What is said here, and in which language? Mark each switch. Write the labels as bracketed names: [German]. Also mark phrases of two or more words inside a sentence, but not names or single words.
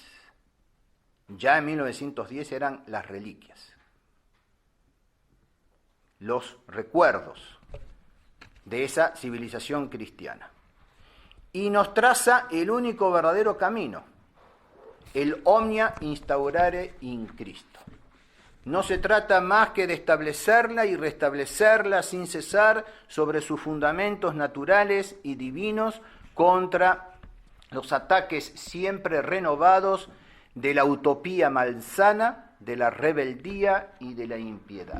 [Spanish] Ya en 1910 eran las reliquias. Los recuerdos de esa civilización cristiana. Y nos traza el único verdadero camino, el [Latin] omnia instaurare in Cristo. [Spanish] No se trata más que de establecerla y restablecerla sin cesar sobre sus fundamentos naturales y divinos contra los ataques siempre renovados de la utopía malsana, de la rebeldía y de la impiedad.